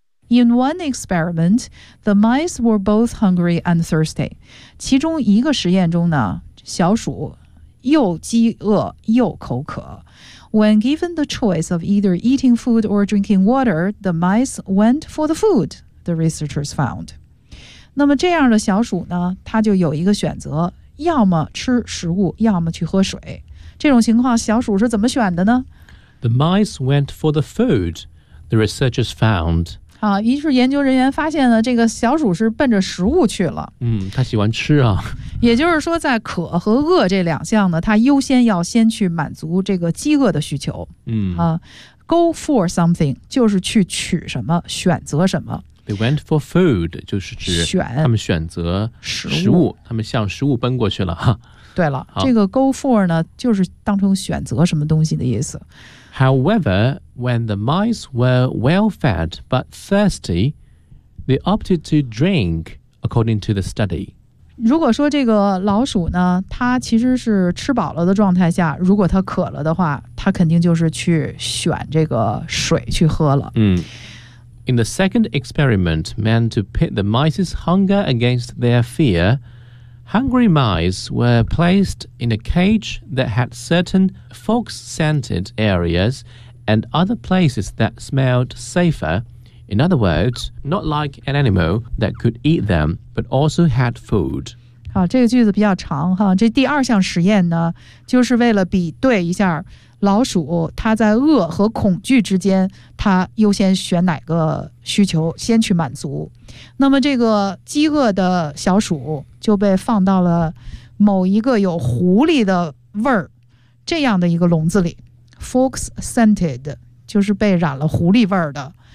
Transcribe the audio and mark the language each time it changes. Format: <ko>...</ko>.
<en>In one experiment, the mice were both hungry and thirsty，</en> <zh>其中一个实验中呢，小鼠又饥饿又口渴。</zh> <en>When given the choice of either eating food or drinking water, the mice went for the food, the researchers found.</en> <zh>那么这样的小鼠呢，它就有一个选择，要么吃食物，要么去喝水。这种情况小鼠是怎么选的呢？</zh> <en>The mice went for the food, the researchers found.</en> <zh>啊，于是研究人员发现呢，这个小鼠是奔着食物去了。嗯，它喜欢吃啊。也就是说在渴和饿这两项呢，他优先要先去满足这个饥饿的需求。嗯啊 ,</zh> <en>go for something,</en> <zh>就是去取什么，选择什么。</zh> <en>They went for food,</en> <zh>就是指选他们选择食物，他们向食物奔过去了。对了，这个</zh> <en>go for</en> <zh>呢就是当成选择什么东西的意思。</zh> <en>However, when the mice were well fed but thirsty, they opted to drink according to the study.</en> <zh>如果说这个老鼠呢，它其实是吃饱了的状态下，如果它渴了的话，它肯定就是去选这个水去喝了。嗯。</zh> <en>In the second experiment meant to pit the mice's hunger against their fear, hungry mice were placed in a cage that had certain fog-scented areas and other places that smelled safer. In other words, not like an animal that could eat them, but also had food.</en> <zh>好，这个句子比较长哈。这第二项实验呢，就是为了比对一下老鼠它在饿和恐惧之间，它优先选哪个需求先去满足。那么这个饥饿的小鼠就被放到了某一个有狐狸的味儿这样的一个笼子里 ，</zh> <en>fox scented，</en> <zh>就是被染了狐狸味儿的。</zh>